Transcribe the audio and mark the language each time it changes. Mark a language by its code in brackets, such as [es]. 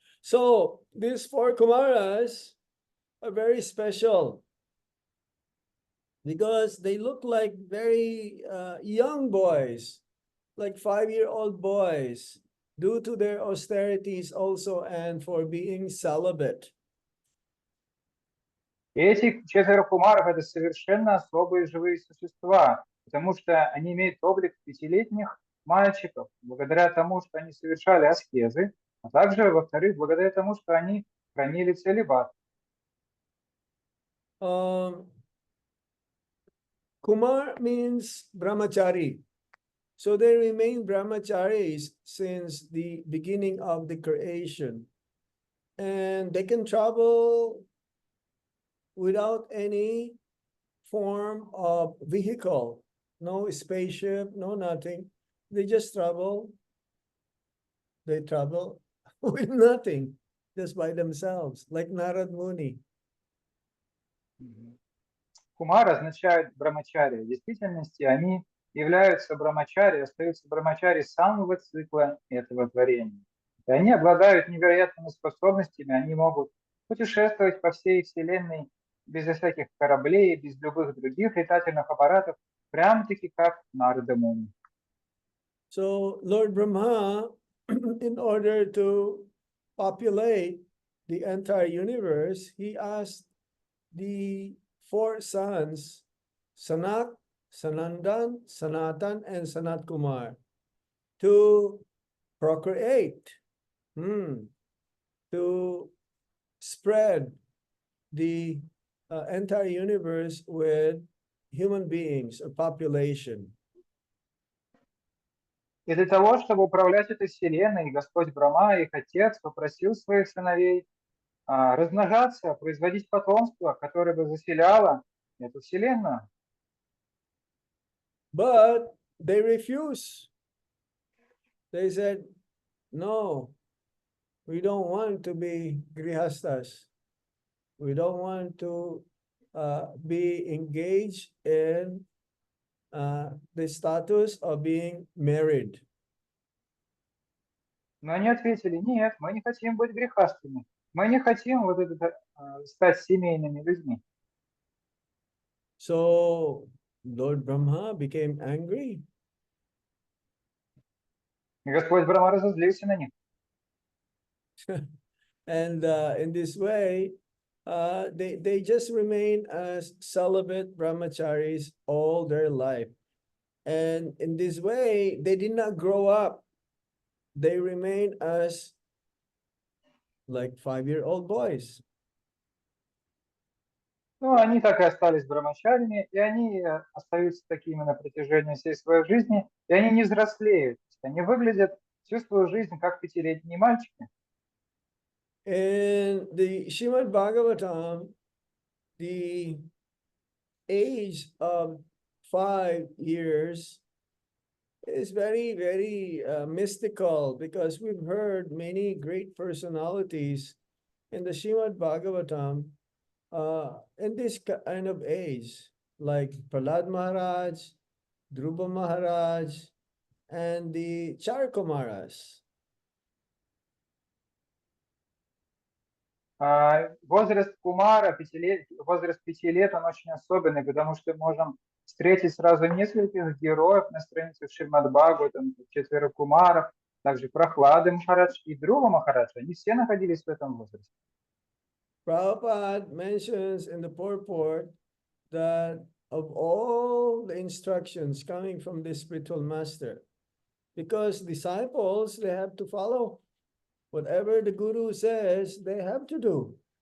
[en] So these four Kumaras are very special because they look like very young boys, like 5-year-old boys, due to their austerities also and for being celibate. [ru] И эти 4 кумаров — это совершенно особые живые существа, потому что они имеют облик 5-летних мальчиков, благодаря тому, что они совершали аскезы, а также, во-вторых, благодаря тому, что они хранили целибат. [en] Kumar means brahmachari. So they remain brahmacharis since the beginning of the creation. And they can travel without any form of vehicle, no spaceship, no nothing. They just travel. They travel with nothing, just by themselves, like Narad Muni. [ru] Кумар означает брамачари. В действительности они являются брамачари, остаются брамачари самого цикла этого творения. И они обладают невероятными способностями, они могут путешествовать по всей Вселенной без всяких кораблей, без любых других летательных аппаратов, прям-таки как Нарада Муни. [en] So Lord Brahma, in order to populate the entire universe, he asked the 4 sons, Sanak, Sanandan, Sanatan, and Sanat Kumar, to procreate, to spread the entire universe with human beings, a population. [ru] И для того, чтобы управлять этой Вселенной, Господь Брахма, их отец, попросил своих сыновей размножаться, производить потомство, которое бы заселяло эту Вселенную. [en] But they refused. They said, no, we don't want to be grihastas. We don't want to be engaged in the status of being married. [ru] Но они ответили: нет, мы не хотим быть грехастыми. Мы не хотим вот это, стать семейными людьми. [en] So Lord Brahma became angry. [ru] И Господь Брахма разозлился на них. [en] And in this way, they just remain as celibate brahmacharis all their life. And in this way, they did not grow up. They remain as like 5-year-old boys. [ru] Ну, они так и остались брамачарями, и они остаются такими на протяжении всей своей жизни, и они не взрослеют. Они выглядят всю свою жизнь как 5-летние мальчики. [en] In the Srimad Bhagavatam, the age of 5 years is very, very mystical, because we've heard many great personalities in the Srimad Bhagavatam in this kind of age, like Prahlad Maharaj, Dhruva Maharaj, and the Charkumaras. [ru] Возраст Кумара, возраст 5 лет, он очень особенный, потому что можем встретить сразу нескольких героев на странице Шримад Бхагаватам, 4 Кумаров, также Прохлады Махарадж и Друва Махарадж. Они все находились в этом возрасте. [en] Prabhupada mentions in the purport that of all the instructions coming from the spiritual master, because disciples, they have to follow whatever the guru says, they have to do.